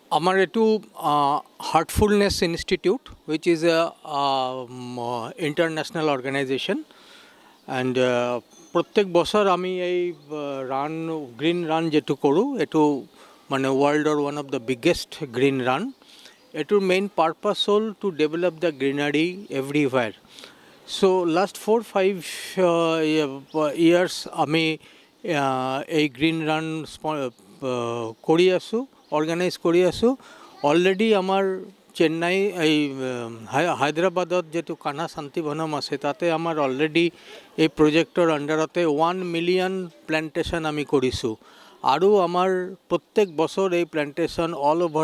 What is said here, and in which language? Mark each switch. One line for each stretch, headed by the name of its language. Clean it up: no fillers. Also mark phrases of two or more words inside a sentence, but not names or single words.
Assamese: আমার একটু
English: Heartfulness Institute which is a international organization and
Assamese: প্রত্যেক বছর আমি এই
English: run green run
Assamese: যেটু করু এটু মানে
English: world's one of the biggest green run এটুর main purpose হল to develop the greenery everywhere so last 4-5 years
Assamese: আমি এই
English: green run
Assamese: কৰি আছোঁ অৰ্গেনাইজ কৰি আছোঁ অলৰেডি আমাৰ চেন্নাই এই হায়দৰাবাদত যেটো কানা শান্তিবনম আছে তাতে আমাৰ অলৰেডি এই প্ৰজেক্টৰ আণ্ডাৰতে
English: 1 million plantation
Assamese: আমি কৰিছোঁ আৰু আমাৰ প্ৰত্যেক বছৰ এই প্লেণ্টেশ্যন
English: all over